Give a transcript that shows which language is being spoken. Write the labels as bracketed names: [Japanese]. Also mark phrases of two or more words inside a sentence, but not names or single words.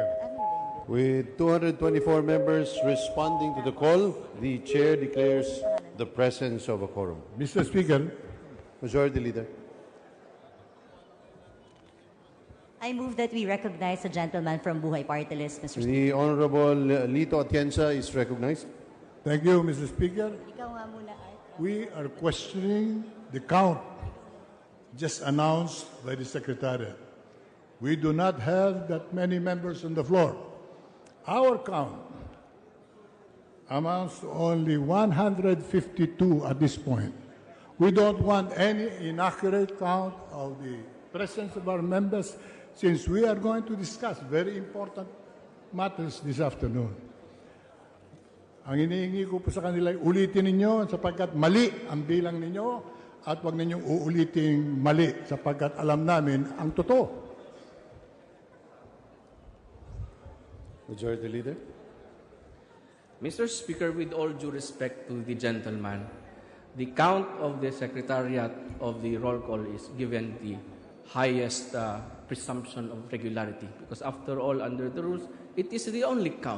[English] With 224 members responding to the call, the chair declares the presence of a quorum. Mr. Speaker, Majority Leader. I move that we recognize the gentleman from Buhay Party List, Mr. Speaker. The Honorable Lito Atienza is recognized. thank you, Mr. Speaker. [Filipino] Ikaw nga muna, Art. [English] We are questioning the count just announced by the Secretariat. We do not have that many members on the floor. Our count amounts to only 152 at this point. We don't want any inaccurate count of the presence of our members since we are going to discuss very important matters this afternoon. [Filipino] Ang iniingi ko po sa kanila, ulitin ninyo sapagkat mali ang bilang ninyo at huwag ninyong uuliting mali sapagkat alam namin ang totoo. [English] Majority Leader. Mr. Speaker, with all due respect to the gentleman, the count of the Secretariat of the roll call is given the highest presumption of regularity because after all, under the rules, it is the only count.